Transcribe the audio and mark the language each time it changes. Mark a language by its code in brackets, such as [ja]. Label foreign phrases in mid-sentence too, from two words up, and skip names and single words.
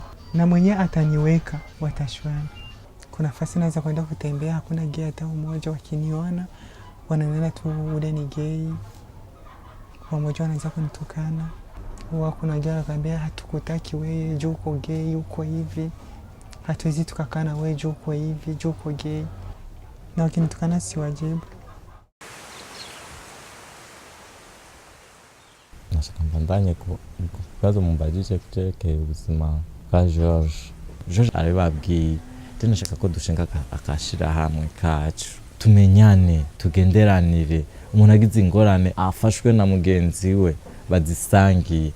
[sw] Na mwenye ataniweka watashwana. Kuna nafasi naweza kwenda kutembea, hakuna gay hata mmoja, wakiniona wananiona tu ule ni gay. Wamoja wanaanza kunitukana. wako najua nakwambia hatukutaki wewe juu uko gay, uko hivi. Hatuwezi tukakaa na wewe juu uko hivi, juu uko gay. Na wakinitukana si wajibu. [rn] Nashaka mbandanye ku bibazo mumbajije kucerekeye ubuzima bwa George. George arababwiye tena nashaka ko dushinga akashira hamwe kacu tumenyane tugenderanire umuntu agize ingorane afashwe na mugenzi we bazisangiye.